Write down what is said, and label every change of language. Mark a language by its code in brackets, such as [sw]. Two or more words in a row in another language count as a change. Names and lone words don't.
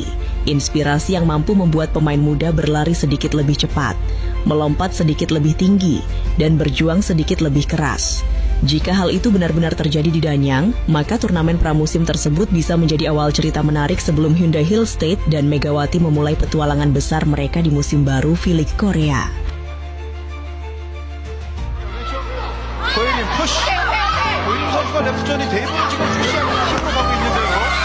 [id] Inspirasi yang mampu membuat pemain muda berlari sedikit lebih cepat, melompat sedikit lebih tinggi, dan berjuang sedikit lebih keras. Jika hal itu benar-benar terjadi di Danyang, maka turnamen pramusim tersebut bisa menjadi awal cerita menarik sebelum Hyundai Hill State dan Megawati memulai petualangan besar mereka di musim baru V-League Korea. [ko] 고혜림 푸시. 고혜림 선수가 랩스전이 대부분 지금 푸시하는 힘으로 가고 있는데요.